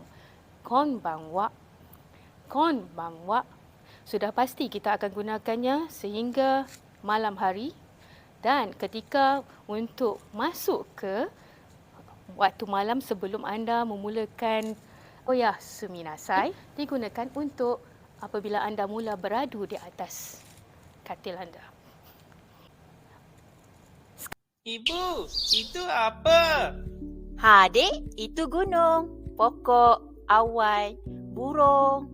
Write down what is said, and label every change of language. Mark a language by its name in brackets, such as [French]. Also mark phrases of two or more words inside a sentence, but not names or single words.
[Japanese] こんばんは。こんばんは. [Malay] Sudah pasti kita akan gunakannya sehingga malam hari dan ketika untuk masuk ke waktu malam sebelum anda memulakan [Japanese] おやすみなさい [Malay] digunakan untuk apabila anda mula beradu di atas katil anda. Ibu, itu apa? Ha, Dek, itu gunung, pokok, awan, burung.